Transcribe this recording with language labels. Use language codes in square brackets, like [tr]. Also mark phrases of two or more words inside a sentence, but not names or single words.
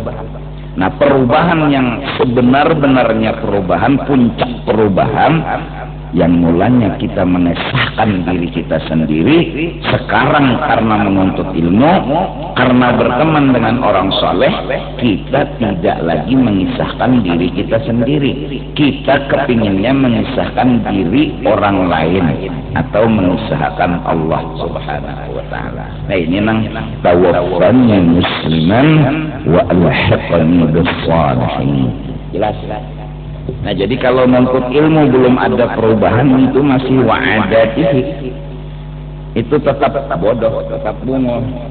[id] Nah, perubahan yang sebenar-benarnya perubahan, puncak perubahan, yang mulanya kita mengesahkan diri kita sendiri, sekarang karena menuntut ilmu, karena berteman dengan orang soleh, kita tidak lagi mengisahkan diri kita sendiri. Kita kepinginnya mengisahkan diri orang lain atau mengisahkan Allah [ar] سبحانه وتعالى. [id] Nah, ini nang [ar] توفني مسلما وألحقني بالصالحين. [id] Jelas. Nah, jadi kalau menuntut ilmu belum ada perubahan, itu masih wa'adatihi, itu tetap bodoh, tetap bungol.